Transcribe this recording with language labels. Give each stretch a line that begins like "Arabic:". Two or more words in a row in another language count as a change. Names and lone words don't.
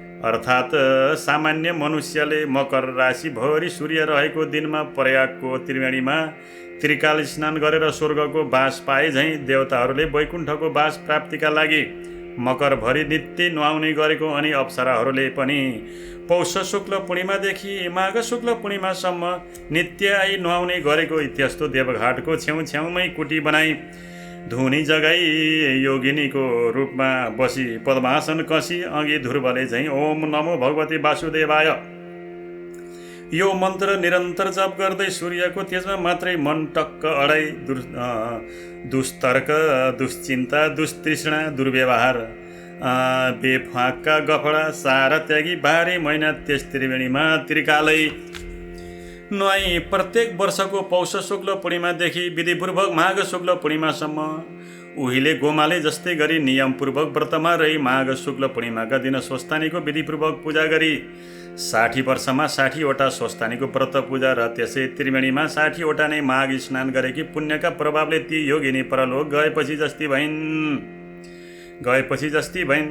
Nepali: अर्थात् सामान्य मनुष्यले मकर राशिभरि सूर्य रहेको दिनमा प्रयागको त्रिवेणीमा त्रिकाल स्नान गरेर स्वर्गको बास पाए झैँ देवताहरूले वैकुण्ठको बास प्राप्तिका लागि मकरभरि नित्य नुहाउने गरेको अनि अप्सराहरूले पनि पौष शुक्ल पूर्णिमादेखि माघ शुक्ल पूर्णिमासम्म नित्य आई नुहाउने गरेको त्यस्तो देवघाटको छेउछेउमै कुटी बनाई धुनी जगाई योगिनीको रूपमा बसी पद्मासन कसी अघि ध्रुवले झैँ
Sanskrit: ओम नमो भगवती वासुदेवाय
Nepali: यो मन्त्र निरन्तर जप गर्दै सूर्यको तेजमा मात्रै मन टक्क अडाई दुस्तर्क दुश्चिन्ता दुस्तृष्णा दुर्व्यवहार बेफाका गफडा सारा त्यागी 12 महिना त्यस त्रिवेणीमा त्रिकालै नुहाई प्रत्येक वर्षको पौष शुक्ल पूर्णिमादेखि विधिपूर्वक माघ शुक्ल पूर्णिमासम्म उहिले गोमाले जस्तै गरी नियमपूर्वक व्रतमा रही माघ शुक्ल पूर्णिमाका दिन स्वस्थानीको विधिपूर्वक पूजा गरी 60 वर्षमा 60 वटा स्वस्थानीको व्रत पूजा र त्यसै त्रिवेणीमा 60 वटा नै माघ स्नान गरेकी पुण्यका प्रभावले ती योगिनी परलोक गएपछि जस्ती भइन्।